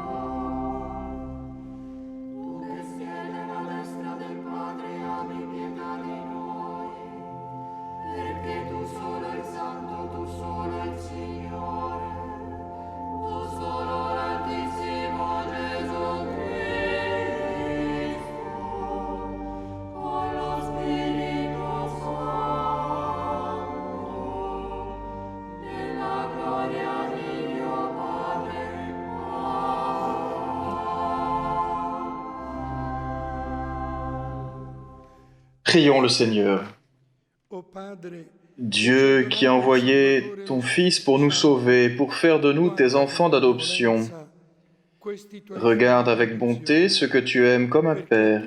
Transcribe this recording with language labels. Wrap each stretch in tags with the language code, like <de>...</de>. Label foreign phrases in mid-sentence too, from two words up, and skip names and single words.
<it>Tu che siedi alla destra del Padre, abbi pietà di noi, perché tu solo il Santo, tu solo il Signore, tu solo l'Altissimo Gesù Cristo, con lo Spirito Santo, nella gloria di Dio Padre.</it> <fr>Prions le Seigneur.</fr> <it>O Padre,</it> <fr>Dieu qui a envoyé ton Fils pour nous sauver, pour faire de nous tes enfants d'adoption, regarde avec bonté ce que tu aimes comme un Père.</fr>